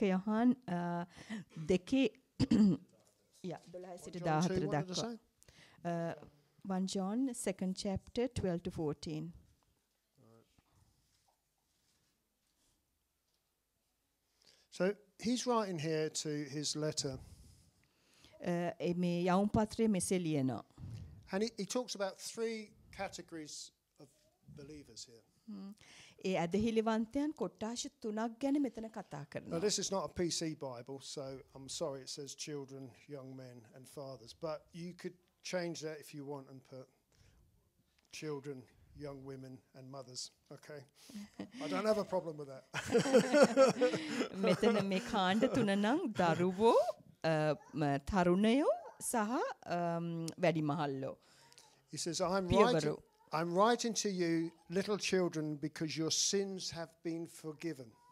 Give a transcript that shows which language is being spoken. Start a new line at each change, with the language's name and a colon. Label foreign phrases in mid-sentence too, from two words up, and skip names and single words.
Sinhala: යොහන් දෙකේ යා 12 සිට 14 දක්වා
English: 1 John 2nd chapter 12 to 14. So he's writing here to his letter.
Sinhala: මේ යවුම් පත්‍රයේ මෙසේ ලියනවා.
English: And he talks about 3 categories of believers here.
Sinhala: ඒ ඇදහිලිවන්තයන් කොට්ටාශ 3ක් ගැන මෙතන කතා
English: Now,
Sinhala: කරනවා.
English: this is not a PC Bible, so I'm sorry it says children, young men, and fathers. But you could change that if you want and put children, young women, and mothers. Okay? I don't have a problem with that.
Sinhala: මෙතන මේ කාණ්ඩ 3 නම් දරුවෝ තරුණයෝ සහ වැඩිමහල්ලෝ.
English: He says,
Sinhala: පියවරු.
English: I'm writing to you, little children, because your sins have been forgiven.